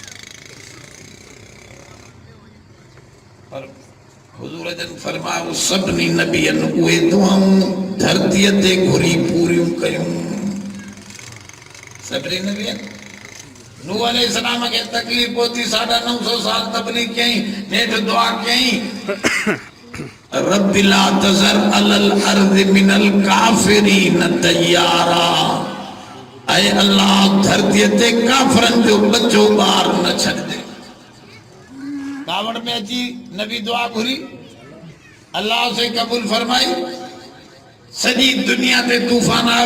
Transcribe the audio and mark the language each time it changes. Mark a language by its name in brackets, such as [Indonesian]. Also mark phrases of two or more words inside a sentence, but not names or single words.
[Sindhi] पर हुज़ूर जन फरमायो सभिनी नबियनि उहे दुआऊं धरतीअ ते घुरी पूरियूं कयूं। सभिनी नबियनि नूह अलैहिस्सलाम खे तकलीफ़ पहुती, 950 साल तबलीग कई, नेठि दुआ कई, [Arabic] رب لا تذر على الأرض من الكافرين ديارا, [Sindhi] ऐं अल्लाह धरतीअ ते काफ़िरनि जो बच्चो ॿार न छॾिजे। कावड़ में अची नबी दुआ घुरी, अल्लाह से कबूल फरमाई, सॼी दुनिया ते तूफान आयो।